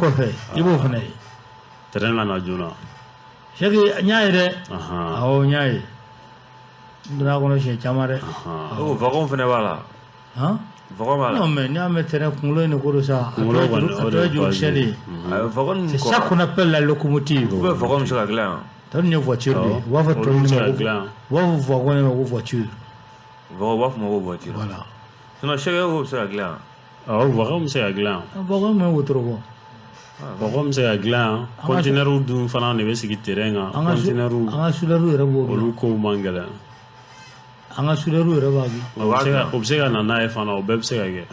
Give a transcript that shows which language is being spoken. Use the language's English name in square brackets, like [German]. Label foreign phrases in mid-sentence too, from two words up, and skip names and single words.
[Bambara] kɔfɛ. I b'o fana ye. Terrain kana joona. [French] C'est que [Bambara] n y'a ye dɛ. Ahan. Awɔ, n y'a ye. N donna kɔnɔ siɲɛ caman dɛ. Ahan. O wagon fɛnɛ b'a la. Han? Wagon b'a la. [French] Non, mais [Bambara] n'i y'a mɛn terrain, kunkolo in de ko don sa. A Kunkolo tɔ ye kɔni, juru, a o de tɔ ye ye jurukisɛ de ye. base ye. Mhm. [French] A wagon C'est kɔ- ça qu'on appelle la locomotive. Ou bien [Bambara] wagon bɛ se ka dilan yan. Tɔ ninnu ye voiture de ye. Awɔ. U b'a fɔ tɔ Olu bɛ ninnu se ma ka ko, dilan yan. u b'a fɔ wagon de ma ko voiture. Wagon, u b'a fɔ ma ko voiture. Voilà. [French] Sinon, chaque [Bambara] wagon bɛ se ka dilan yan. Awɔ, wagon bɛ se ka dilan yan. Ah, wagon man wotoro bɔ. Ah. Wagon bɛ se ka dilan yan. An ka Conteneur dun fana de bɛ sigi terrain kan. An ka su-, Conteneur an ka soudeur yɛrɛ b'o dilan. olu kow man gɛlɛn. An ka soudeur yɛrɛ b'a dilan. O bɛ se ka, o bɛ se ka na n'a ye fana, o bɛɛ bɛ se ka kɛ.